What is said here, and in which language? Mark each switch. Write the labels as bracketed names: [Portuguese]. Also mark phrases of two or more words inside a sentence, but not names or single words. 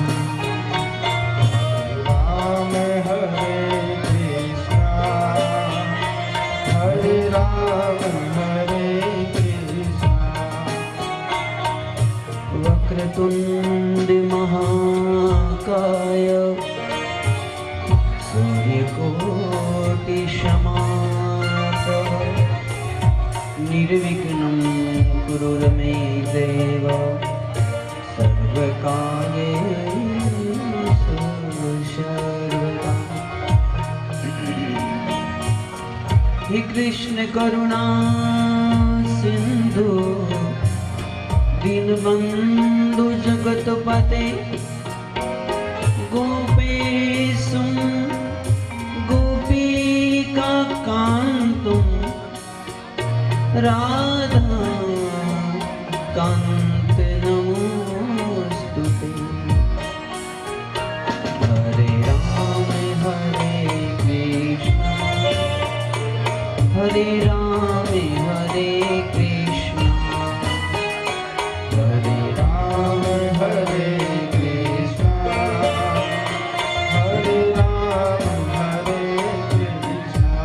[Sanskrit] રામ હરે કૃષ્ણ હરે રામ હરે કૃષ્ણ वक्रतुंड महाकाय सूर्यकोटि समाप्रभ निर्विघ्नं कुरु मे देव सर्वकार्येषु सर्वदा. हे कृष्ण करुणा सिंधु दीनबंधु जगतपते गोपेशं गोपिका कांतुं राधा कांत नमोस्तुते. हरे राम हरे कृष्ण हरे राम हरे कृष्ण हरे राम हरे कृष्ण हरे राम हरे कृष्ण